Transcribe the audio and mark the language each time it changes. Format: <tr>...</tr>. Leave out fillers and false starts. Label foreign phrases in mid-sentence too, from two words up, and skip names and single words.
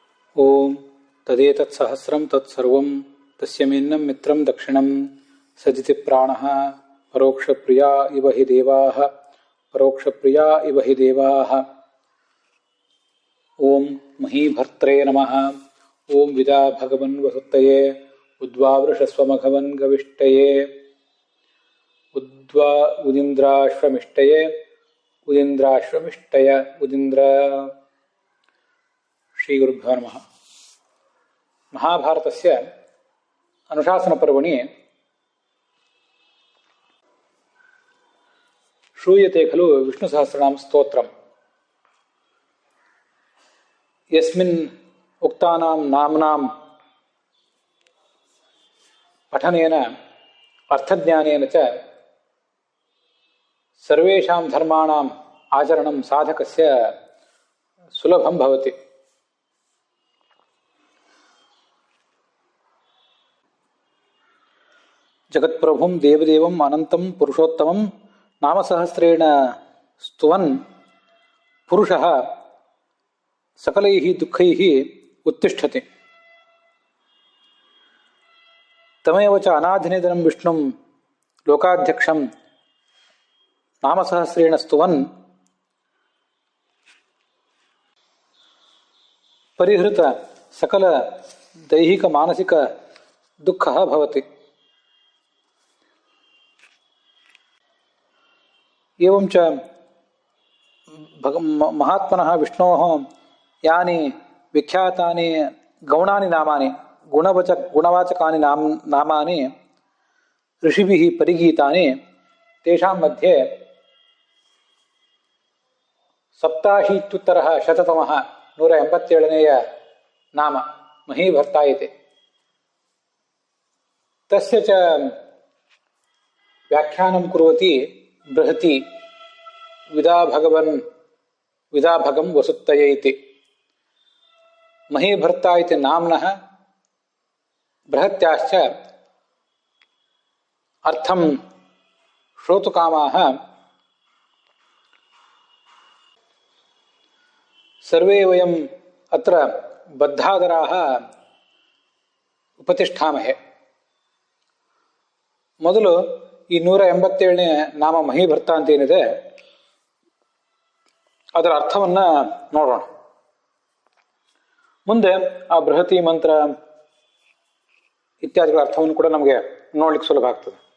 <sa>ಓಂ ತದೇತತ್ ಸಹಸ್ರಂ ತತ್ಸರ್ವಂ ತಸ್ಯಮಿನ್ನಂ ಮಿತ್ರಂ ದಕ್ಷಿಣಂ ಸಜಿತಿ ಪ್ರಾಣಃ ಪರೋಕ್ಷಪ್ರಿಯಾ ಇವ ಹಿ ದೇವಾಃ ಪರೋಕ್ಷಪ್ರಿಯಾ ಇವ ಹಿ ದೇವಾಃ. ಓಂ ಮಹೀಭರ್ತ್ರೇ ನಮಃ. ಓಂ ವಿದಾ ಭಗವನ್ ವಸುತ್ತಯೇ ಉದ್ವಾವೃಷಸ್ವಮಘವನ್ ಗವಿಷ್ಟಯೇ ಉದಿಂದ್ರಾಶ್ವಮಿಷ್ಟಯೇ ಉದಿಂದ್ರಾಶ್ವಮಿಷ್ಟಯ ಉದಿಂದ್ರ. ಶ್ರೀ ಗುರುಭ್ಯೋ ನಮಃ. ಮಹಾಭಾರತಸ್ಯ ಅನುಶಾಸನ ಪರ್ವಣಿ ಶ್ರೂಯತೆ ಖಲು ವಿಷ್ಣು ಸಹಸ್ರನಾಮ ಸ್ತೋತ್ರಂ. ಯಸ್ಮಿನ್ ಉಕ್ತಾನಾಂ ನಾಮ್ನಾಂ ಪಠನೇನ ಅರ್ಥಜ್ಞಾನೇನ ಚ ಸರ್ವೇಷಾಂ ಧರ್ಮಾಣಾಂ ಆಚರಣಂ ಸಾಧಕಸ್ಯ ಸುಲಭಂ ಭವತಿ. ಜಗತ್ಪ್ರಭುಂ ದೇವದೇವಂ ಅನಂತಂ ಪುರುಷೋತ್ತಮಂ ನಾಮಸಹಸ್ರೇಣ ಸ್ತುವನ್ ಪುರುಷಃ ಸಕಲೈಃ ದುಃಖೈಃ ಉತ್ತಿಷ್ಠತಿ. ತಮೇವ ಚ ಅನಾಧಿನಿಧನಂ ವಿಷ್ಣುಂ ಲೋಕಾಧ್ಯಕ್ಷಂ ನಾಮಸಹಸ್ರೇಣ ಸ್ತುವನ್ ಪರಿಹೃತ ಸಕಲ ದೈಹಿಕ ಮಾನಸಿಕ ದುಃಖಃ ಭವತಿ. ಏವಂ ಚ ಮಹಾತ್ಮನಃ ವಿಷ್ಣೋಃ ಯಾನಿ ವಿಖ್ಯಾತಾನಿ ಗೌಣಾನಿ ನಾಮಾನಿ ಗುಣವಾಚಕಾನಿ ನಾಮಾನಿ ಋಷಿಭಿಃ ಪರಿಗೀತಾನಿ ತೇಷಾಂ ಮಧ್ಯೆ ಸಪ್ತಾಶೀತ್ಯುತ್ತರ ಶತತಮಃ 187ನೇಯ ನಾಮ ಮಹೀಭರ್ತ ಇತಿ. ತಸ್ಯ ಚ ವ್ಯಾಖ್ಯಾನಂ ಕುರ್ವತಿ ಬೃಹತಿ ವಿದಾಭಗಂ ವಸುತ್ತಯೇ ಇತಿ. ಮಹೀಭರ್ತ ಇತಿ ನಾಮ್ನಃ ಬೃಹತ್ಯಾಶ್ಚ ಅರ್ಥಂ ಶ್ರೋತುಕಾಮಾಃ ಸರ್ವೇ ವಯಂ ಅತ್ರ ಬದ್ಧಾದರಾಃ ಉಪತಿಷ್ಠಾಮಹೆ.</sa> <kn>ಮೊದಲು ಈ 187ನೇ ನಾಮ ಮಹೀಭರ್ತ ಅಂತ ಏನಿದೆ ಅದರ ಅರ್ಥವನ್ನ ನೋಡೋಣ. ಮುಂದೆ ಆ ಬೃಹತಿ ಮಂತ್ರ ಇತ್ಯಾದಿಗಳ ಅರ್ಥವನ್ನು ಕೂಡ ನಮಗೆ ನೋಡ್ಲಿಕ್ಕೆ ಸುಲಭ ಆಗ್ತದೆ.</kn>